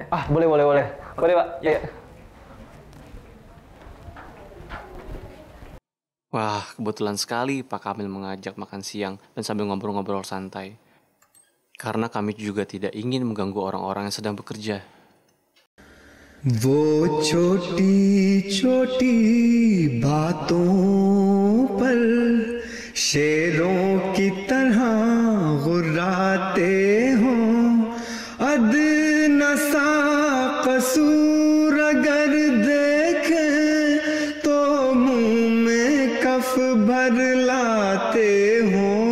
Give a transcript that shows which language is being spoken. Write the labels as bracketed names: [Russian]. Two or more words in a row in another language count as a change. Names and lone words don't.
[Indonesian] Boleh. Boleh Pak. Ya. Wah, kebetulan sekali Pak Kamil mengajak makan siang dan sambil ngobrol-ngobrol santai. Karena kami juga tidak ingin mengganggu orang-orang yang sedang bekerja. [Hindi] वो छोटी छोटी बातों पर शेरों की तरह गुर्राते हो अदना सा कसूर अगर देखें तो मुंह में कफ भर लाते हो